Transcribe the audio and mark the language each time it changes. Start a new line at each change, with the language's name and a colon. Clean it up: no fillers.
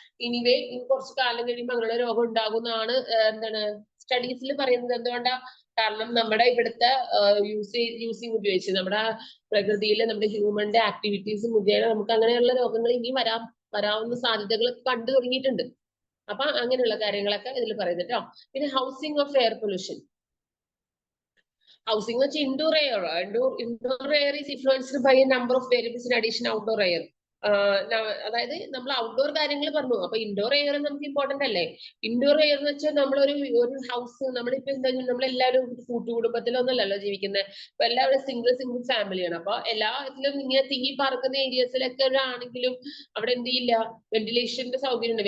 Malayalam: ഇനിവേ ഇനി കുറച്ച് കാലം കഴിയുമ്പോൾ അങ്ങനെയുള്ള രോഗം ഉണ്ടാകുന്നതാണ് എന്താണ് സ്റ്റഡീസിൽ പറയുന്നത്. എന്തുകൊണ്ടാ? കാരണം നമ്മുടെ ഇവിടുത്തെ യൂസിങ് ഉപയോഗിച്ച്, നമ്മുടെ പ്രകൃതിയിലെ നമ്മുടെ ഹ്യൂമന്റെ ആക്ടിവിറ്റീസ് മുഖേന നമുക്ക് അങ്ങനെയുള്ള രോഗങ്ങൾ ഇനി വരാവുന്ന സാധ്യതകൾ കണ്ടു തുടങ്ങിയിട്ടുണ്ട്. അപ്പൊ അങ്ങനെയുള്ള കാര്യങ്ങളൊക്കെ ഇതിൽ പറയുന്നത് കേട്ടോ.
English: പിന്നെ housing of air pollution. Housing is indoor air. Indoor air is influenced by a number of variables in addition outdoor air.
Malayalam: അതായത് നമ്മൾ ഔട്ട്ഡോർ കാര്യങ്ങൾ പറഞ്ഞു. അപ്പൊ ഇൻഡോർ എയർ നമുക്ക് ഇമ്പോർട്ടന്റ് അല്ലേ? ഇൻഡോർ എയർ എന്ന് വെച്ചാൽ നമ്മളൊരു ഹൗസ്, നമ്മളിപ്പോ എന്താ നമ്മളെല്ലാവരും കൂട്ടുകുടുംബത്തിലൊന്നല്ലല്ലോ ജീവിക്കുന്നത്. അപ്പൊ എല്ലാവരും സിംഗിൾ ഫാമിലിയാണ്. അപ്പൊ എല്ലാത്തിലും ഇങ്ങനെ തിങ്ങി പാർക്കുന്ന ഏരിയസിലൊക്കെ ആണെങ്കിലും അവിടെ എന്ത് ചെയ്യില്ല, വെന്റിലേഷന്റെ സൗകര്യം ഉണ്ട്.